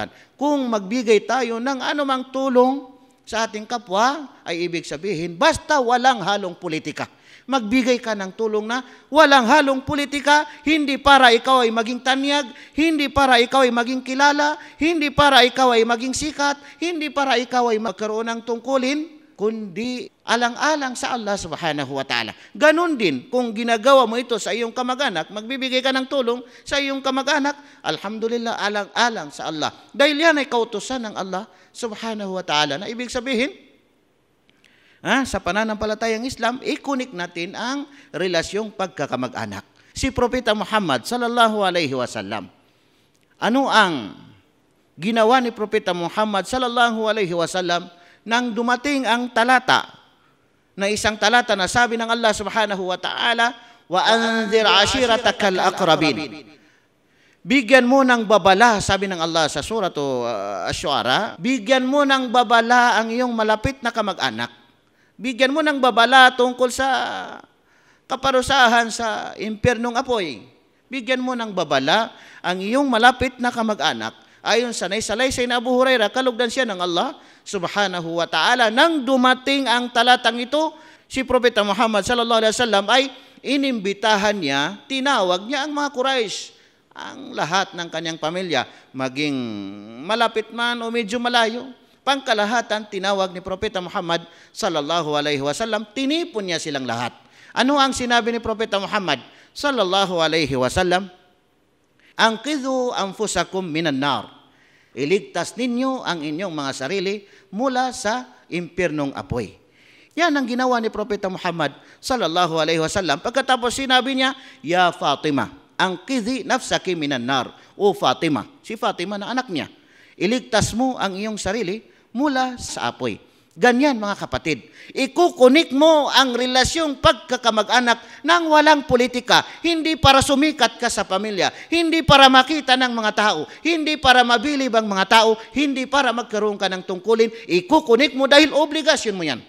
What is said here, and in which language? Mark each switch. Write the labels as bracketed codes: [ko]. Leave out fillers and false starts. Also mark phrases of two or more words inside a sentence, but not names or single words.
[tl] Kung magbigay tayo ng anumang tulong sa ating kapwa, ay ibig sabihin, basta walang halong politika. Magbigay ka ng tulong na walang halong politika, hindi para ikaw ay maging tanyag, hindi para ikaw ay maging kilala, hindi para ikaw ay maging sikat, hindi para ikaw ay magkaroon ng tungkulin, kundi alang-alang sa Allah [ar] سبحانه وتعالى. [tl] Ganon din, kung ginagawa mo ito sa iyong kamag-anak, magbibigay ka ng tulong sa iyong kamag-anak, alhamdulillah, alang-alang sa Allah. Dahil yan ay kautusan ng Allah [ar] سبحانه وتعالى, [tl] na ibig sabihin, sa pananampalatayang Islam, ikunik natin ang relasyong pagkakamag-anak. Si Propeta Muhammad [ar] صلى الله عليه وسلم, [tl] ano ang ginawa ni Propeta Muhammad [ar] صلى الله عليه وسلم [tl] nang dumating ang talata, na isang talata na sabi ng Allah [ar] سبحانه وتعالى, وأنذر عشيرتك الأقربين. [tl] Bigyan mo ng babala, sabi ng Allah sa surah Asy-Syu'ara, bigyan mo ng babala ang iyong malapit na kamag-anak. Bigyan mo ng babala tungkol sa kaparusahan sa impyernong apoy. Bigyan mo ng babala ang iyong malapit na kamag-anak. Ayon sa naisalaysay na Abu Hurairah, kalugdan siya ng Allah [ar] سبحانه وتعالى. [tl] Nang dumating ang talatang ito, si Propeta Muhammad [ar] صلى الله عليه وسلم [tl] ay inimbitahan niya, tinawag niya ang mga Quraysh, ang lahat ng kanyang pamilya, maging malapit man o medyo malayo. Pangkalahatan, tinawag ni Propeta Muhammad [ar] صلى الله عليه وسلم, [tl] tinipon niya silang lahat. Ano ang sinabi ni Propeta Muhammad [ar] صلى الله عليه وسلم? أنقذوا أنفسكم من النار. [tl] Iligtas ninyo ang inyong mga sarili mula sa impyernong apoy. Yan ang ginawa ni Propeta Muhammad [ar] صلى الله عليه وسلم. [tl] Pagkatapos sinabi niya, [ar] يا فاطمة أنقذي نفسك من النار. [tl] O Fatima, si Fatima na anak niya, iligtas mo ang iyong sarili mula sa apoy. Ganyan mga kapatid, ikukunik mo ang relasyong pagkakamag-anak ng walang politika, hindi para sumikat ka sa pamilya, hindi para makita ng mga tao, hindi para mabilib ang mga tao, hindi para magkaroon ka ng tungkulin, ikukunik mo dahil obligasyon mo yan.